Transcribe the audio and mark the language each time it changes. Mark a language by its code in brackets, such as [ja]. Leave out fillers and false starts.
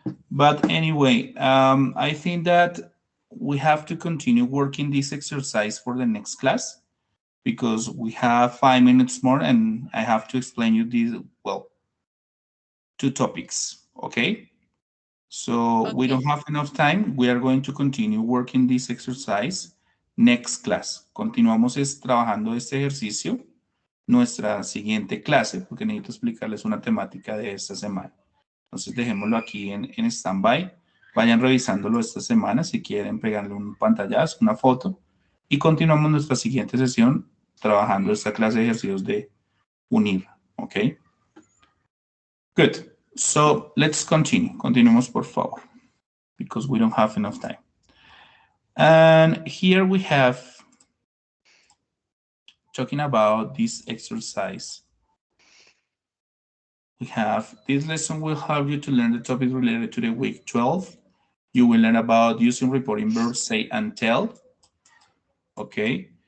[en] But anyway, I think that we have to continue working this exercise for the next class because we have 5 minutes more and I have to explain you these, well, 2 topics, okay? So we don't Okay. have enough time. We are going to continue working this exercise next class. [es] Continuamos trabajando este ejercicio nuestra siguiente clase porque necesito explicarles una temática de esta semana. Entonces dejémoslo aquí en stand-by. Vayan revisándolo esta semana si quieren pegarle un pantallazo, una foto y continuamos nuestra siguiente sesión trabajando esta clase de ejercicios de unir. [en] ¿Ok? Good. So let's continue. [es] Continuemos por favor [en] because we don't have enough time. And here we have talking about this exercise. We have this lesson will help you to learn the topic related to the week 12. You will learn about using reporting verbs say and tell. Okay.